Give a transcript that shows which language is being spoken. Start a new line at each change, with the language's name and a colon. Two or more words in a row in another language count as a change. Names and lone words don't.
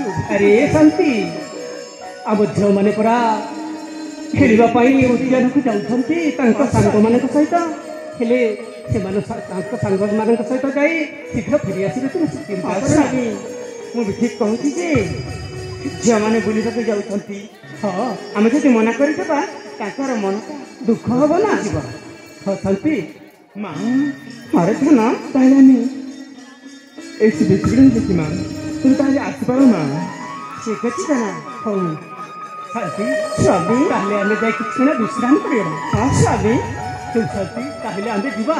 Odia: ଆରେ ଶାନ୍ତି, ଆମ ଝିଅମାନେ ପରା ଖେଳିବା ପାଇଁ ଉଦ୍ୟାନକୁ ଯାଉଛନ୍ତି ତାଙ୍କ ସାଙ୍ଗମାନଙ୍କ ସହିତ, ହେଲେ ସେମାନେ ତାଙ୍କ ସାଙ୍ଗମାନଙ୍କ ସହିତ ଯାଇ ଶୀଘ୍ର ଫେରି ଆସିବେ। ତୁମେ ଚିନ୍ତା କର। ମୁଁ ବି ଠିକ କହୁଛି ଯେ ଝିଅମାନେ ବୁଲିବାକୁ ଯାଉଛନ୍ତି, ହଁ ଆମେ ଯଦି ମନା କରିଦେବା ତାଙ୍କର ମନଟା ଦୁଃଖ ହବ ନା ଯିବ। ହଁ ଶାନ୍ତି ମା ହରେ ଧନ ତାହେଲେ ଆମେ
Bangla: এই বেশিগুলো দেখি মা, তুমি তাহলে আসতে পারো মা।
Odia: ঠিক ଅଛି ନା ହଉ ଶାନ୍ତି ସ୍ୱାମୀ, ତାହେଲେ ଆମେ ଯାଇ କିଛି ନା ବିଶ୍ରାମ କରିବା। ହଁ ସ୍ୱାମୀ, ତୁ ଶାନ୍ତି ତାହେଲେ ଆମେ ଯିବା।